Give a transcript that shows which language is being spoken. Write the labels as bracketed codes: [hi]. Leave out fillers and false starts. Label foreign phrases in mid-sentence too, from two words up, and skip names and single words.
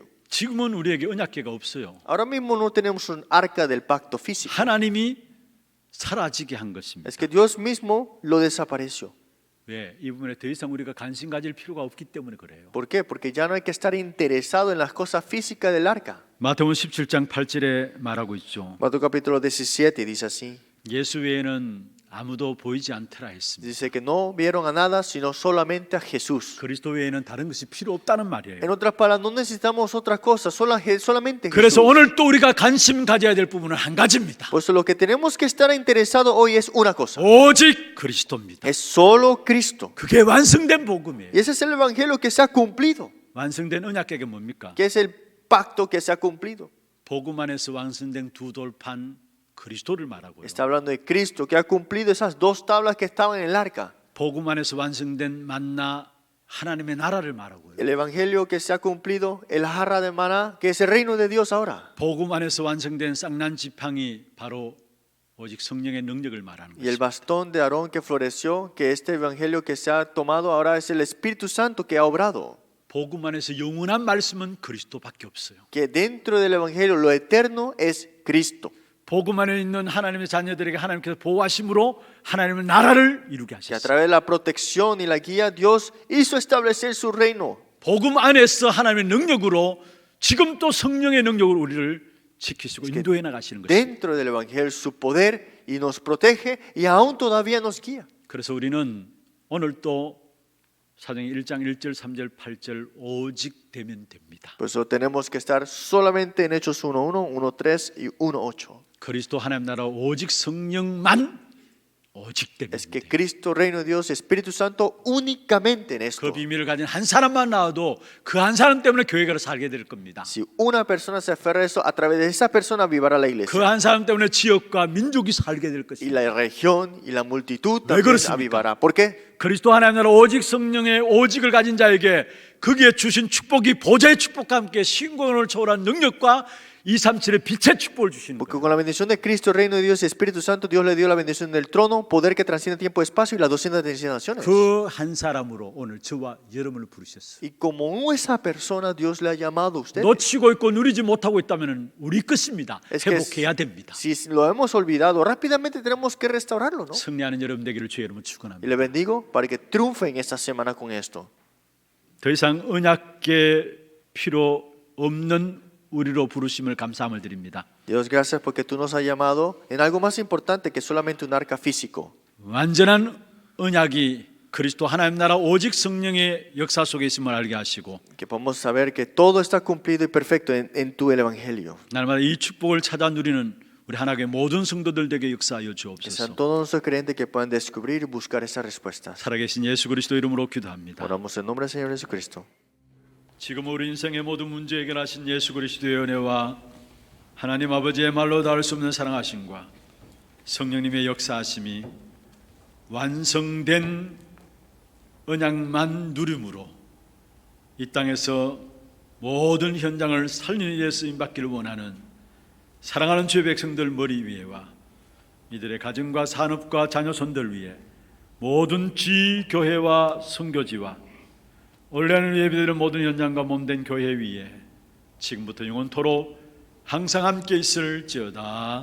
[ko] 지금은 우리에게 언약궤가 없어요. [es] Ahora mismo no tenemos un arca del pacto físico. [ko] 하나님이 사라지게 한 것입니다. [es] Es que Dios mismo lo desapareció. [ko] 왜? 이 부분에 더 이상 우리가 관심 가질 필요가 없기 때문에 그래요. [es] ¿Por qué? Porque ya no hay que estar interesado en las cosas físicas del arca. [ko] 마태복음 17장 8절에 말하고 있죠. [es] Mateo capítulo 17 dice así. [ko] 예수 외에는 아무도 보이지 않더라 했습니다. [es] Dice que no vieron a nada sino solamente a Jesús. [ko] 그리스도 외에는 다른 것이 필요 없다는 말이에요. [es] En otras palabras, no necesitamos otras cosas, solamente [ko] 그래서 [es] Jesús. [ko] 오늘 또 우리가 관심 가져야 될 부분은 한 가지입니다. [es] Por eso lo que tenemos que estar interesados hoy es una cosa. [ko] 오직 그리스도입니다. [es] Es solo Cristo. [ko] 그게 완성된 복음이에요. [es] Y ese es el evangelio que se ha cumplido. [ko] 완성된 언약궤가 뭡니까? [es] Que es el pacto que se ha cumplido. [ko] 복음 안에서 완성된 두 돌판 그리스도를 말하고요. [es] Está hablando de Cristo que ha cumplido esas dos tablas que estaban en el arca. [ko] 복음 안에서 완성된 만나 하나님의 나라를 말하고요. [es] El evangelio que se ha cumplido, el jarra de maná, que es el reino de Dios ahora. [ko] 복음 안에서 완성된 쌍난 지팡이 바로 오직 성령의 능력을 말하는 [es] Y el [ko] 것입니다. [es] bastón de Aarón que floreció, que este evangelio que se ha tomado ahora es el Espíritu Santo que ha obrado. [ko] 복음 안에서 영원한 말씀은 그리스도밖에 없어요. [es] Que dentro del evangelio lo eterno es Cristo. [ko] 복음 안에 있는 하나님의 자녀들에게 하나님께서 보호하심으로 하나님의 나라를 이루게 [es] Que a [ko] 하셨어요. [es] través de la protección y la guía Dios hizo establecer su reino. [ko] 복음 안에서 하나님의 능력으로 지금 또 성령의 능력으로 우리를 지키시고 인도해 나가시는 것입니다. [es] Dentro del evangelio su poder y nos protege y aún todavía nos guía. [ko] 그래서 우리는 오늘 또 사도행전 1장 1절 3절 8절 오직 되면 됩니다. [es] Por eso tenemos que estar solamente en Hechos 1:1, 1:3 y 1:8. [ko] 그리스도 하나님 나라 오직 성령만 오직 되면 [es] Es que [ko] 돼요. [es] Cristo, reino de Dios, Espíritu Santo únicamente en esto. [ko] 그 비밀을 가진 한 사람만 나와도 그 한 사람 때문에 교회가 살게 될 겁니다. [es] Si una persona se aferra a eso, a través de esa persona vivirá la [ko] 그 [es] iglesia. [ko] 한 사람 때문에 지역과 민족이 살게 될 [es] Y [ko] 것입니다. [es] la región y la multitud [ko] 왜 [es] también [ko] 그렇습니까? [es] avivará. ¿Por qué? [ko] 그리스도 하나님 나라 오직 성령의 오직을 가진 자에게 거기에 주신 축복이 보좌의 축복과 함께 신권을 초월한 능력과 237의 빛의 축복을 주시는 [es] Porque [ko] 거예요. [es] con la bendición de Cristo, reino de Dios y Espíritu Santo, Dios le dio la bendición del trono, poder que trasciende tiempo y espacio y las 237 naciones. [ko] 그 한 사람으로 오늘 저와 여러분을 부르셨어요. [es] Y como esa persona Dios le ha llamado a usted. [ko] 놓치고 있고 누리지 못하고 있다면 우리 것입니다. [es] Es que [ko] 회복해야 됩니다. [es] si lo hemos olvidado, rápidamente tenemos que restaurarlo, ¿no? [ko] 승리하는 여러분 되기를 주의 이름으로 [es] Y [ko] 축원합니다. [es] le bendigo para que triunfen esta semana con esto. [ko] 더 이상 언약궤 필요 없는 우리로 부르심을 감사함을 드립니다. [es] Dios, gracias porque tú nos has llamado en algo más importante que solamente un arca físico. [ko] 완전한 언약이 그리스도 하나님 나라 오직 성령의 역사 속에 있음을 알게 하시고 [es] Que podamos saber que todo está cumplido y perfecto en tu evangelio. [ko] 날마다 이 축복을 찾아 누리는 우리 하나님의 모든 성도들 되게 역사하여 [es] Que sean [ko] 주옵소서. [es] todos nuestros creyentes que puedan descubrir y buscar esas respuestas. [ko] 살아계신 예수 그리스도 이름으로 기도합니다. [es] Oramos en nombre del Señor Jesucristo. [ko] 지금 우리 인생의 모든 문제 해결하신 예수 그리스도의 은혜와 하나님 아버지의 말로 닿을 수 없는 사랑하심과 성령님의 역사하심이 완성된 언약만 누림으로 이 땅에서 모든 현장을 살리는 일에 쓰임받기를 원하는 사랑하는 주의 백성들 머리 위에와 이들의 가정과 산업과 자녀손들 위에 모든 지 교회와 선교지와 원래는 예배드리는 모든 현장과 몸된 교회 위에 지금부터 영원토록 항상 함께 있을지어다.